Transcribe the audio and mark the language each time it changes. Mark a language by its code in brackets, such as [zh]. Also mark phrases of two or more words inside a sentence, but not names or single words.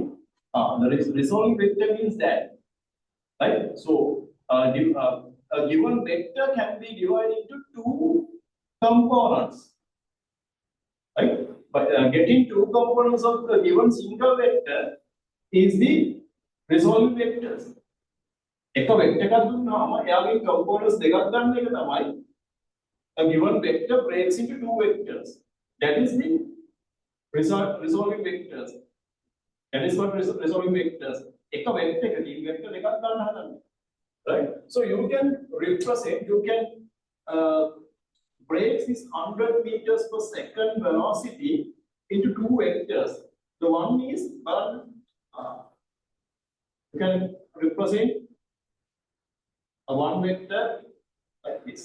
[en] The resolving vector means that, right? So a given vector can be divided into two components. Right? But getting two components of the given single vector is the resolving vectors. [si] එක vector එකක් දුන්නාම එයාගේ components දෙකක් ගන්න එක තමයි [en] a given vector breaks into two vectors. That is the resolving vectors. That is what resolving vectors. [si] එක vector එකකින් vector දෙකක් ගන්න හදන්නේ. [en] Right? So you can represent, you can break this 100 meters per second velocity into two vectors. The one is you can represent a one vector like this.